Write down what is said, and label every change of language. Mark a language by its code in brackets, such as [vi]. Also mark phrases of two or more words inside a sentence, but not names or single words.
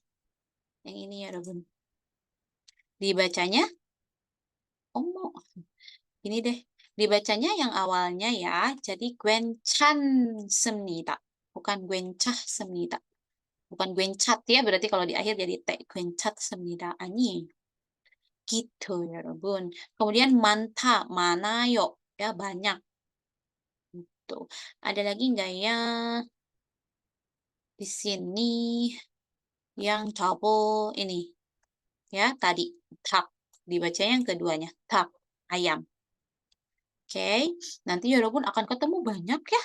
[id] Yang ini 여러분. Dibacanya omo. Ini deh. Dibacanya yang awalnya ya. Jadi 괜찮습니다. Bukan 괜찮습니다. Bukan 괜찮 ya, berarti kalau di akhir jadi T. [ko] 괜찮습니다. 아니. Gitu, 여러분. Kemudian 많다, 많아요. [id] Ya, banyak. Gitu. Ada lagi nggak ya? Di sini yang double ini. Ya, tadi. Tak. Dibaca yang keduanya. Tak. Ayam. Oke. Nanti 여러분 akan ketemu banyak ya.